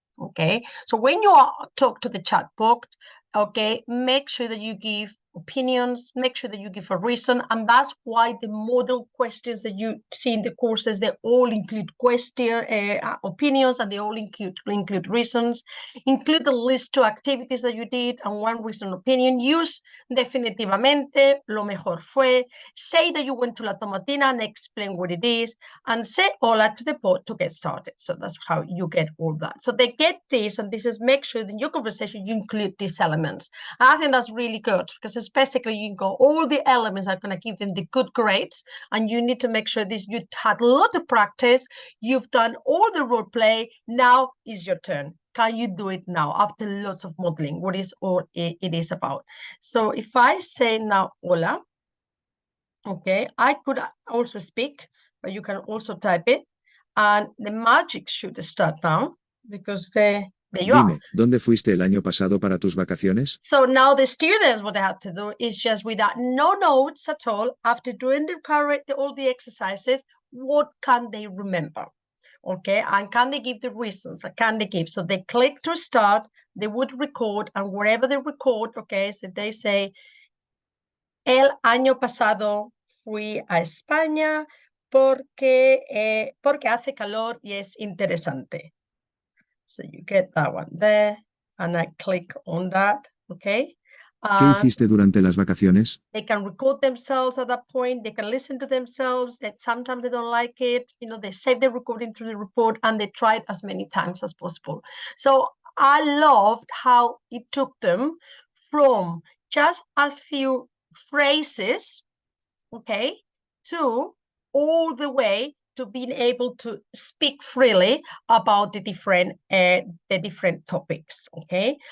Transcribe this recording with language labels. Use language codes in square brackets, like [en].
[en] Okay, so when you talk to the chat box, okay, make sure that you give opinions, make sure that you give a reason, and that's why the model questions that you see in the courses, they all include opinions, and they all include reasons. Include the list of activities that you did and one reason opinion. [es] Use definitivamente, lo mejor fue. [en] Say that you went to La Tomatina and explain what it is, and say hola to the bot to get started. So that's how you get all that. So they get this, and this is, make sure that in your conversation you include these elements. And I think that's really good, because it's basically, you can go, all the elements are going to give them the good grades, and you need to make sure this, you had a lot of practice, you've done all the role play, now is your turn. Can you do it now after lots of modeling? What is all it is about? So if I say now hola, okay, I could also speak, but you can also type it, and the magic should start now, because there you are. [es] Dime, ¿dónde fuiste el año pasado para tus vacaciones? [en] So now the students, what they have to do is just, without no notes at all, after doing all the exercises, what can they remember? Okay, and can they give the reasons? Can they give? So they click to start, they would record, and wherever they record, okay, so they say, [es] el año pasado fui a España porque hace calor y es interesante. [en] So you get that one there, and I click on that, okay? [es] ¿Qué hiciste durante las vacaciones? [en] They can record themselves at that point. They can listen to themselves. That sometimes they don't like it. You know, they save the recording to the report and they try it as many times as possible. So I loved how it took them from just a few phrases, okay, to all the way to being able to speak freely about the different topics, okay?